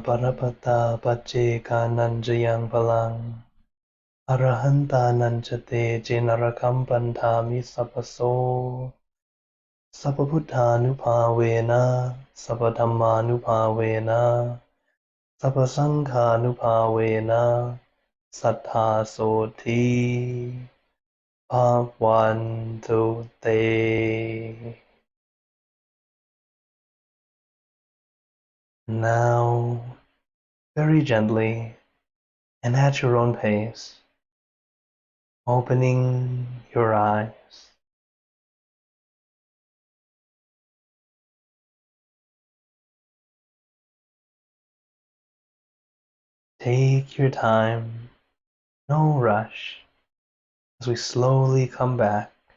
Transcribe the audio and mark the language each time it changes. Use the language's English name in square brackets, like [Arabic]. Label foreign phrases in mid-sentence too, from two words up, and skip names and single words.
[Pali] Parapata Paccekananjayang Palang Arahantananjate Jenarakam Pantami Sapaso Sapabuddhanupavena Sapadhammanupavena Sapasanghanupavena Sattha Soti Bhavantu Te. [English] Now, very gently, and at your own pace, opening your eyes. Take your time, no rush, as we slowly come back.